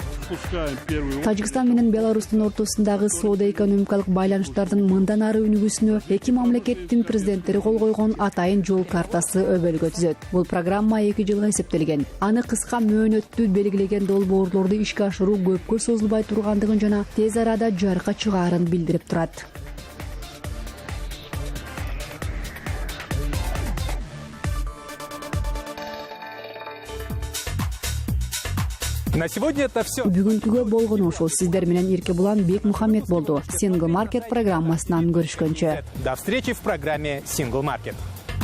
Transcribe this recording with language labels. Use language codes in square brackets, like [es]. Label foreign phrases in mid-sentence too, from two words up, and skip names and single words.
[ru] запускаем первый [ky] Тажикстан менен Беларустун ортосундагы соода-экономикалык байланыштардын мындан ары өнүгүүсүнө эки мамлекеттин президенттери кол койгон атайын жол картасы өбөлгө түзөт. Бул программа 2 жылга эсептелген. Аны кыска мөөнөттүү белгилеген долбоорлорду ишке ашыруу көпкө созулбай тургандыгын жана тез арада жарыкка чыгаарын билдирип турат. [ru] На сегодня это все. [ky] Бүгүнкүгө болгон ошол. Сиздер менен Ирке Булан, Бек Мухаммед болду. Single Market программасынан көрүшкөнчө. [ru] До встречи в программе Single Market.